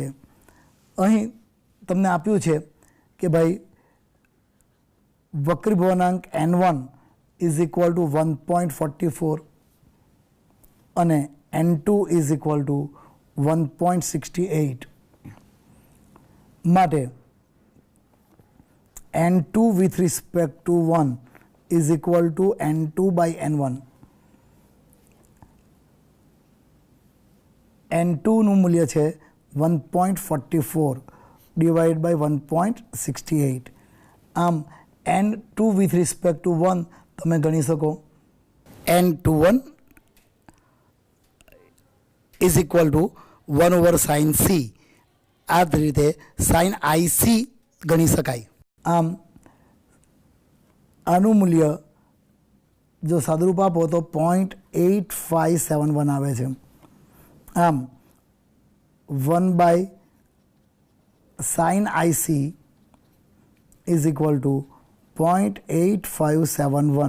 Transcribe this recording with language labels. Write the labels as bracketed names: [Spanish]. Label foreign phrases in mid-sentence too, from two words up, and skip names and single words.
[Gujarati] અહીં તમને આપ્યું છે કે ભાઈ વક્રીભવનાંક N1 [English] is equal to [Gujarati] 1.44 અને N2 [English] is equal to [Gujarati] 1.68. [English] માટે N2 with respect to 1 is equal to N2 by N1. [Gujarati] N2 નું મૂલ્ય છે 1.44 [English] divided by [Gujarati] 1.68. આમ N2 [English] with respect to [Gujarati] 1 તમે ગણી શકો. [English] N21 is equal to 1 over sin C. [Gujarati] આ જ રીતે સાઇન IC ગણી શકાય. આમ આનું મૂલ્ય જો સાદુરૂપ આપો તો 0.8571 આવે છે. આમ 1 [English] by sine IC is equal to [Gujarati] 0.8571.